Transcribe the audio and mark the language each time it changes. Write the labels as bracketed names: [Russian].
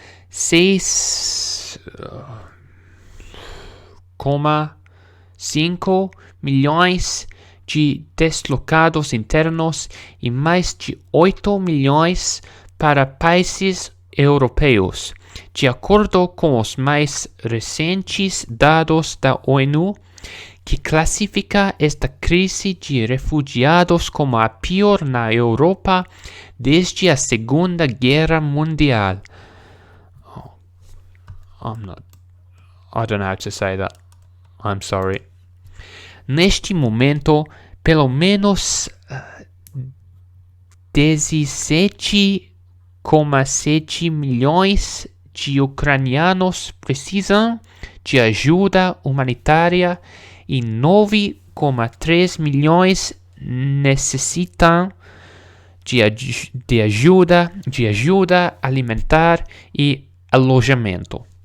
[Portuguese] 6,5 milhões de deslocados internos e mais de 8 milhões para países europeus, de acordo com os mais recentes dados da ONU, que classifica esta crise de refugiados como a pior na Europa desde a Segunda Guerra Mundial. [English] I don't know how to say that. I'm sorry. [Portuguese] Neste momento, pelo menos 17,7 milhões de ucranianos precisam de ajuda humanitária e 9,3 milhões necessitam de ajuda alimentar e alojamento.